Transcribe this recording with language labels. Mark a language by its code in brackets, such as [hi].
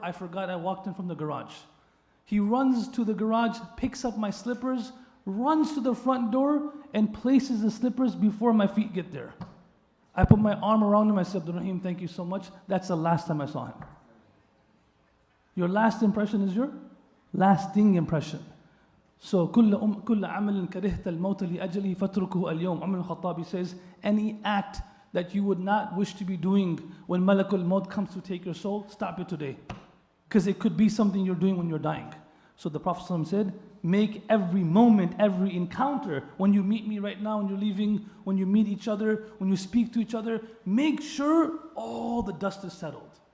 [en] I forgot I walked in from the garage. He runs to the garage, picks up my slippers, runs to the front door, and places the slippers before my feet get there. I put my arm around him. I said, Abdul Rahim, thank you so much. That's the last time I saw him. Your last impression is your lasting impression. [ar] So, كل عمل كرهت الموت لأجله فتركه اليوم. [en] Umar al-Khattabi says, any act that you would not wish to be doing when Malakul Maut comes to take your soul, stop it today. Because it could be something you're doing when you're dying. So the Prophet ﷺ said, make every moment, every encounter, when you meet me right now, when you're leaving, when you meet each other, when you speak to each other, make sure all the dust is settled.